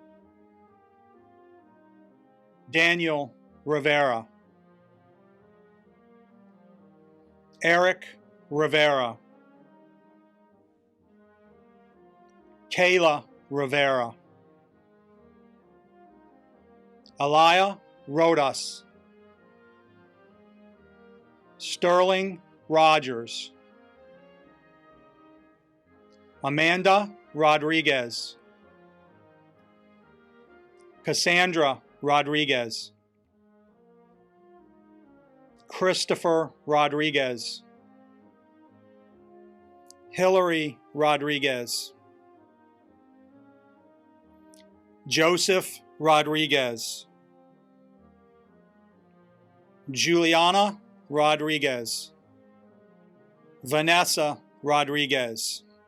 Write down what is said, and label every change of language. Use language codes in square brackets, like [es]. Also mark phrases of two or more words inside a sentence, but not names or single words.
[en] Daniel Rivera, Eric Rivera, Kayla Rivera, Alaya Rodas, Sterling Rogers, Amanda Rodriguez, Cassandra Rodriguez, Christopher Rodriguez, Hillary Rodriguez, Joseph Rodriguez, Juliana Rodriguez, Vanessa Rodriguez,